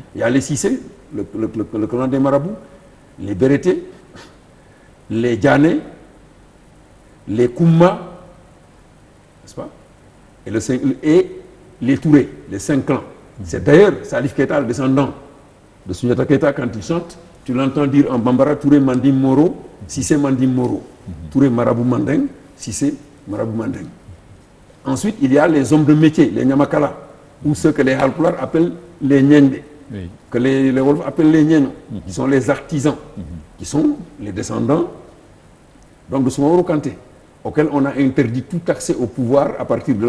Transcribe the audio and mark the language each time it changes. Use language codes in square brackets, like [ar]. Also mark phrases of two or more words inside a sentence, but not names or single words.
[fr] Il y a les Cissé, le clan des marabouts, les Bérétés, les Diané, les Koumma, n'est-ce pas, et les Touré, les 5 clans. C'est d'ailleurs Salif Keita, le descendant de Soundiata Keita, quand il chante, tu l'entends dire en Bambara, Touré Mandim Moro, Cissé Mandim Moro. Touré Marabou Mandeng, Cissé Marabou Mandeng. Ensuite, il y a les hommes de métier, les Nyamakala, ou ceux que les Halpulaar appellent les Nyende, oui, que les Wolofs appellent les Nyeno, qui sont les artisans, qui sont les descendants donc de Soumaoro Kanté, auquel on a interdit tout accès au pouvoir à partir de là.